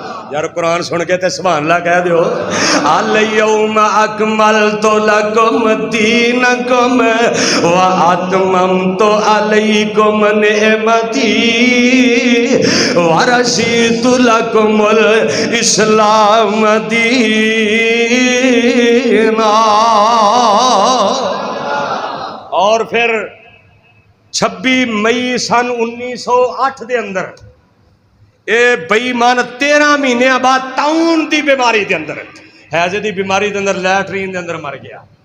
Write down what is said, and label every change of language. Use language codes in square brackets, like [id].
[pa] یار قرآن سن کے تے سبحان اللہ کہہ دیو. [ar] الیوم اکملت لکم دینکم واتممت علیکم نعمتی ورضیت لکم الاسلام دینا. [pa] اور پھر 26 مئی سن 1908 دے اندر اے بے ایمان 13 مہینے بعد طاعون دی بیماری دے اندر, حیضے دی بیماری دے اندر لیٹرین دے اندر مر گیا.